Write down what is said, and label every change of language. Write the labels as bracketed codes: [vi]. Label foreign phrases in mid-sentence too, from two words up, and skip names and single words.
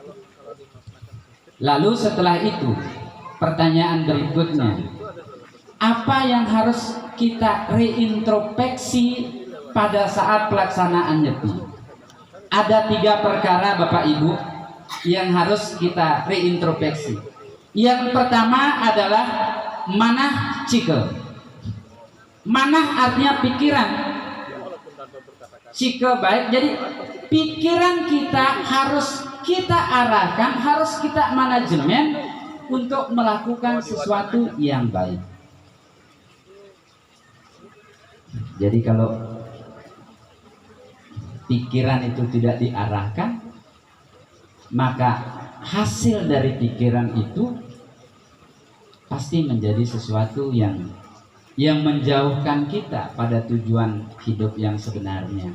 [id] Lalu setelah itu pertanyaan berikutnya, apa yang harus kita reintrospeksi pada saat pelaksanaan nyepi? Ada 3 perkara Bapak Ibu yang harus kita reintrospeksi. Yang pertama adalah [ban] manah cikel. [id] Manah artinya pikiran, cikel baik. Jadi pikiran kita harus kita arahkan, harus kita manajemen untuk melakukan sesuatu yang baik. Jadi kalau pikiran itu tidak diarahkan, maka hasil dari pikiran itu pasti menjadi sesuatu yang menjauhkan kita pada tujuan hidup yang sebenarnya.